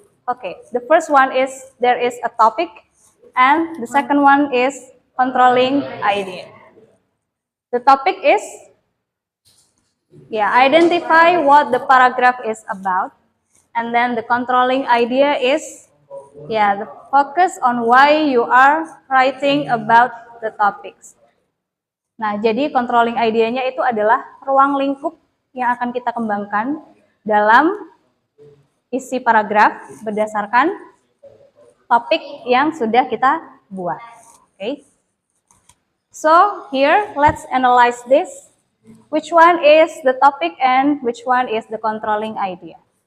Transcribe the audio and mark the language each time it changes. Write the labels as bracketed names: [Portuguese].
[English] Okay, the first one is there is a topic, and the second one is controlling idea. The topic is, identify what the paragraph is about, and then the controlling idea is, the focus on why you are writing about the topics. [Indonesian] Nah, jadi controlling idea-nya itu adalah ruang lingkup yang akan kita kembangkan dalam isi paragraf berdasarkan topik yang sudah kita buat. [English] Okay. So, here let's analyze this. Which one is the topic and which one is the controlling idea?